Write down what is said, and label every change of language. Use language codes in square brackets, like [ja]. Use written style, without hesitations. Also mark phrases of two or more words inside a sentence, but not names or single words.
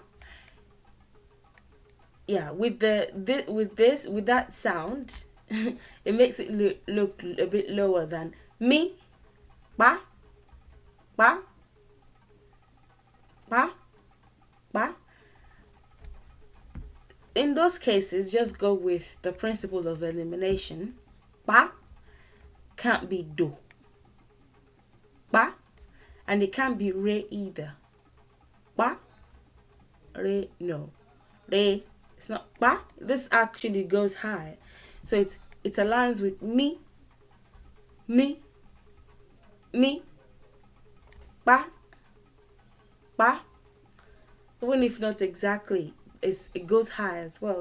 [en] Yeah, with that sound, It makes it look a bit lower than me, [yo] ba, ba, ba, ba. [en] In those cases, just go with the principle of elimination. Ba can't be do. Ba, and it can't be re either. Ba, re, no. Re, it's not ba. This actually goes high. So it aligns with me, me, me, [yo] ba, ba. [en] Even if not exactly, it goes high as well.